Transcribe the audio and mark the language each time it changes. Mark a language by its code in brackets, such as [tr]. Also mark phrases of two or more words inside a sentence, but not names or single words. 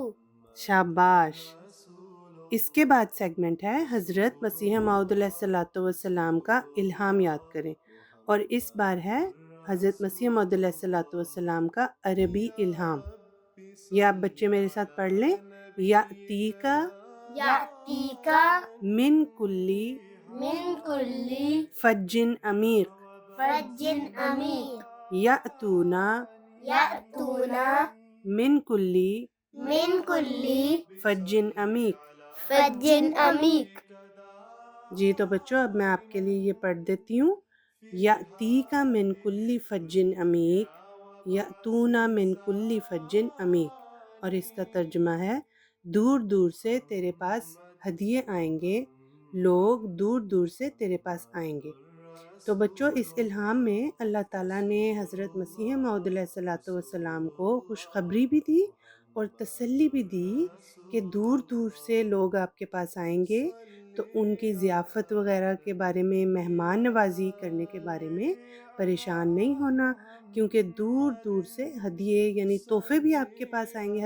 [ur] شاباش. اس کے بعد سیگمنٹ ہے حضرت مسیح موعود [ar] علیہ السلام [ur] کا الہام یاد کریں، اور اس بار ہے حضرت مسیح موعود [ar] علیہ السلام [ur] کا عربی الہام. یہ آپ بچے میرے ساتھ پڑھ لیں: [ar] یاتیکا یاتیکا من کلی من کلی فجن عمیق. فجن عمیق. یاتونا یاتونا من کلی من کلی فجن عمیق. فجن عمیق. [ur] جی تو بچوں، اب میں آپ کے لیے یہ پڑھ دیتی ہوں: [ar] یاتیکا من کلی فجن عمیق، یاتونا من کلی فجن عمیق. [ur] اور اس کا ترجمہ ہے: دور دور سے تیرے پاس ہدیے آئیں گے، لوگ دور دور سے تیرے پاس آئیں گے. تو بچوں، اس الہام میں اللہ تعالیٰ نے حضرت مسیح موعود [ar] علیہ السلام [ur] کو خوشخبری بھی دی اور تسلی بھی دی کہ دور دور سے لوگ آپ کے پاس آئیں گے، تو ان کی ضیافت وغیرہ کے بارے میں، مہمان نوازی کرنے کے بارے میں پریشان نہیں ہونا، کیونکہ دور دور سے ہدیے یعنی تحفے بھی آپ کے پاس آئیں گے.